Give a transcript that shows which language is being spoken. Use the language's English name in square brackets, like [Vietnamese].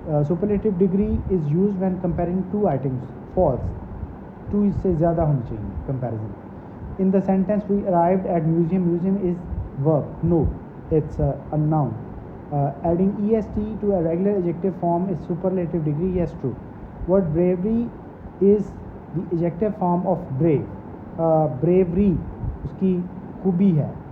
[English] Superlative degree is used when comparing two items. False. [Hindi] Two इससे ज़्यादा होनी चाहिए comparison. [English] In the sentence we arrived at museum. Museum is verb. No, it's a noun. Adding est to a regular adjective form is superlative degree. Yes, true. Word bravery is the adjective form of brave. [Hindi] Bravery उसकी खूबी है.